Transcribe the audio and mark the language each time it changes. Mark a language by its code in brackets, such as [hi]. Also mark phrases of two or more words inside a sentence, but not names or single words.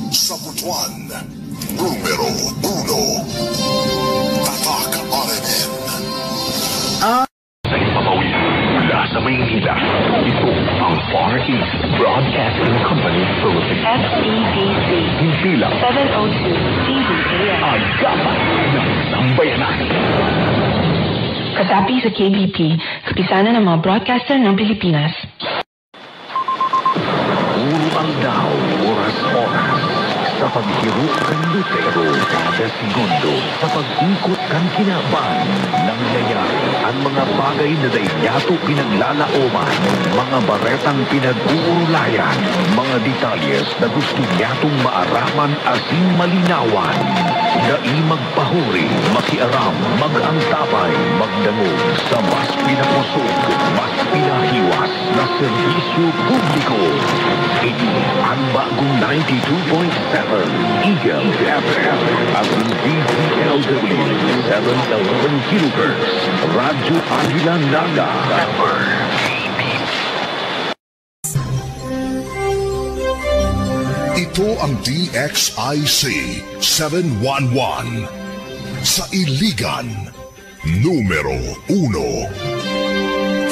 [tl] Sa Butuan, numero 1. Tatak RMN. Sa ipapawid mula sa Maynila, ito ang Far East Broadcasting Company Philippines. FEBC. Hindi lang 702 TVAM. agapan ng sambayanan. Kasapi sa KBP, kapisanan ng mga broadcaster ng Pilipinas. [bik] Puro ang daw, oras-oras, sa paghihirap kan lutero kada segundo, sa pag-ikot kan kinabang, nangyayari ang mga bagay na dayato pinaglalaoman, mga baretang pinag-uurulayan, mga detalyes na gusto niyatong maaraman asin malinawan. Dai magpahuri, makiaram, mag-antapay, magdangog sa mas pinakusog, mas pinahiwas na serbisyo publiko. [tl] Ito ang bagong 92.7 Eagle FM at ang DPLW 711 kHz Radyo Aguila Naga Pepper. Ito ang DXIC 711 sa Iligan, numero 1.